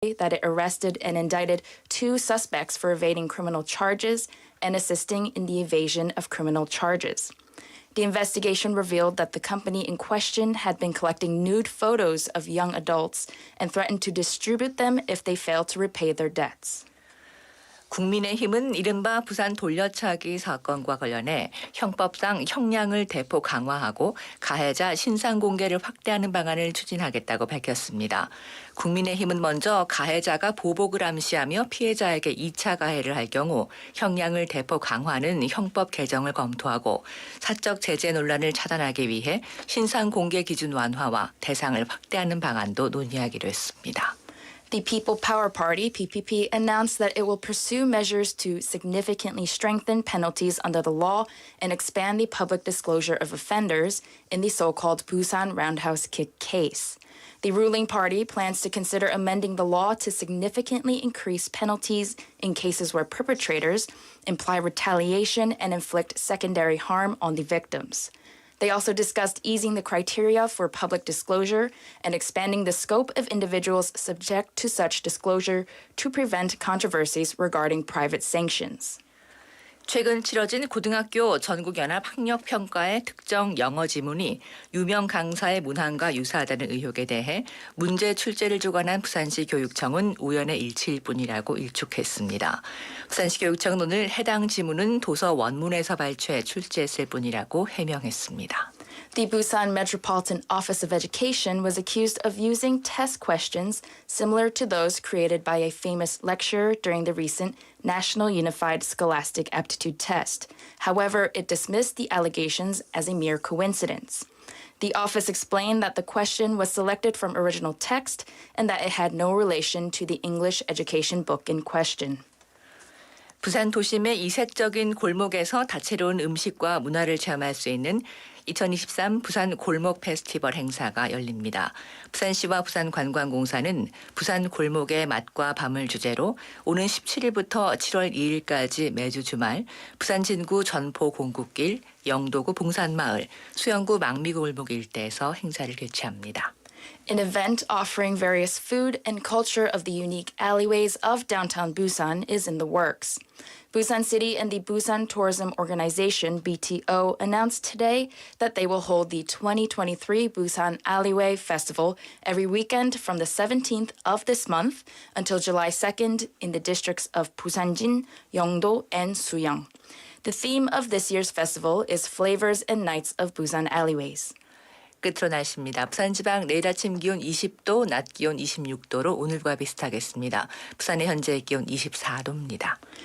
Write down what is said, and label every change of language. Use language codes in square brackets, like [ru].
[en] Tuesday that it arrested and indicted 2 suspects for evading criminal charges and assisting in the evasion of criminal charges. The investigation revealed that the company in question had been collecting nude photos of young adults and threatened to distribute them if they failed to repay their debts. [ko] 국민의힘은 이른바 부산 돌려차기 사건과 관련해 형법상 형량을 대폭 강화하고 가해자 신상 공개를 확대하는 방안을 추진하겠다고 밝혔습니다. 국민의힘은 먼저 가해자가 보복을 암시하며 피해자에게 2차 가해를 할 경우 형량을 대폭 강화하는 형법 개정을 검토하고 사적 제재 논란을 차단하기 위해 신상 공개 기준 완화와 대상을 확대하는 방안도 논의하기로 했습니다. [en] The People Power Party, PPP, announced that it will pursue measures to significantly strengthen penalties under the law and expand the public disclosure of offenders in the so-called Busan roundhouse kick case. The ruling party plans to consider amending the law to significantly increase penalties in cases where perpetrators imply retaliation and inflict secondary harm on the victims. They also discussed easing the criteria for public disclosure and expanding the scope of individuals subject to such disclosure to prevent controversies regarding private sanctions. [ko] 최근 치러진 고등학교 전국연합학력평가의 특정 영어 지문이 유명 강사의 문항과 유사하다는 의혹에 대해 문제 출제를 주관한 부산시 교육청은 우연의 일치일 뿐이라고 일축했습니다. 부산시 교육청은 오늘 해당 지문은 도서 원문에서 발췌해 출제했을 뿐이라고 해명했습니다. [en] The Busan Metropolitan Office of Education was accused of using test questions similar to those created by a famous lecturer during the recent National Unified Scholastic Aptitude Test. However, it dismissed the allegations as a mere coincidence. The office explained that the question was selected from original text and that it had no relation to the English education book in question. [ko] 부산 도심의 이색적인 골목에서 다채로운 음식과 문화를 체험할 수 있는 2023 부산 골목 페스티벌 행사가 열립니다. 부산시와 부산관광공사는 부산 골목의 맛과 밤을 주제로 오는 17일부터 7월 2일까지 매주 주말 부산 진구 전포 공국길, 영도구 봉산마을, 수영구 망미골목 일대에서 행사를 개최합니다. [en] An event offering various food and culture of the unique alleyways of downtown Busan is in the works. Busan City and the Busan Tourism Organization, BTO, announced today that they will hold the 2023 Busan Alleyway Festival every weekend from the 17th of this month until July 2nd in the districts of Busanjin, Yeongdo, and Suyang. The theme of this year's festival is Flavors and Nights of Busan Alleyways. [ko] 끝으로 날씨입니다. 부산 지방 내일 아침 기온 20도, 낮 기온 26도로 오늘과 비슷하겠습니다. 부산의 현재 기온 24도입니다.